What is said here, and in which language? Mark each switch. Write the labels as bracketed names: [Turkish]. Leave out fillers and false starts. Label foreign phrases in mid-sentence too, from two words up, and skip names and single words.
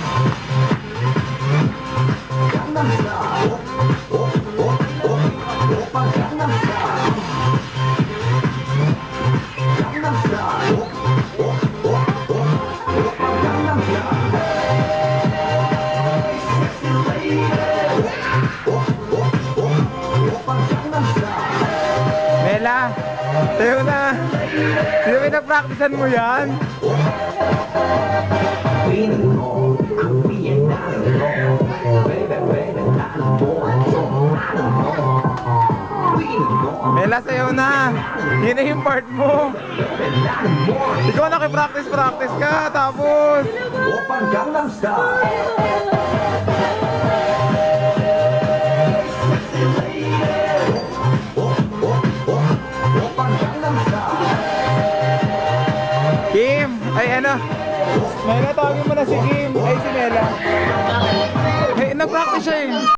[Korean] 강남스타일 오빤 강남스타일 강남스타일 오빤 강남스타일 [English] sexy lady [Korean] 오빤 강남스타일 [Filipino] Mela, tayo na. Hindi ba na-practicean mo yan? [English] Feeling more, [Korean] 그 위에 나는 more [English] Baby baby [Korean] 나는 more 나는 more [English] Feeling more [Filipino] Mela, sayo na. Yun na yung part mo. [Korean] 나는 more [Filipino] Ikaw nakipractice ka. Tapos, [Korean] 오빤 강남스타일 오빤 강남스타일 [Filipino] Kim. Ay ano. Mela, tawagin mo na si Kim. Ay si Mela. Hey, nag-practice siya eh.